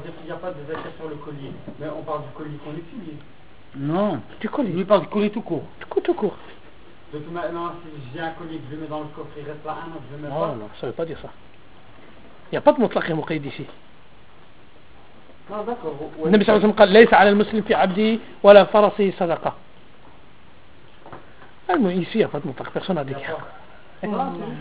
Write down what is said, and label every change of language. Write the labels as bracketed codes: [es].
[fr] a pas de zakat sur le colis. Mais on parle du colis qu'on utilise. Non, du colis. Il parle du colis tout court. Tout court. Donc maintenant, si j'ai un colis que je mets dans le coffre, il reste là un autre, je mets pas. Non, ça ne veut pas dire ça. Il n'y a pas de mutlaq al muqayyid ici. [ar] النبي صلى الله عليه وسلم قال ليس على المسلم في عبده ولا فرسه صدقة. المهم [fr] ici il y a pas de mutlaq, personne n'a dit qu'il y a.